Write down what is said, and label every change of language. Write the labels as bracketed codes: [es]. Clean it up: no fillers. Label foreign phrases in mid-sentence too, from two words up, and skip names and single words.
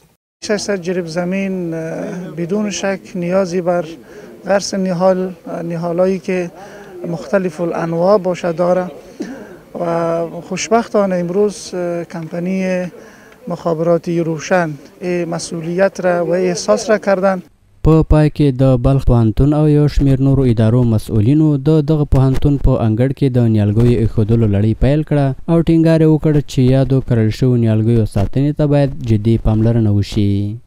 [fa] 600 جریب زمین بدون شک نیازی بر غرس نهالایی که مختلف الانواع باشه داره و خوشبختانه امروز کمپانی مخابراتی روشن مسئولیت را و احساس را کردن. [ps] په پای کې د بلخ پوهنتون او یو شمېر نورو ادارو مسؤلینو د دغه پوهنتون په انګړ کې د نیالګیو ایښودلو لړۍ پیل کړه او ټینګار یې وکړ چې یادو کرل شویو نیالګیو ساتنې ته باید جدي پاملرنه وشي.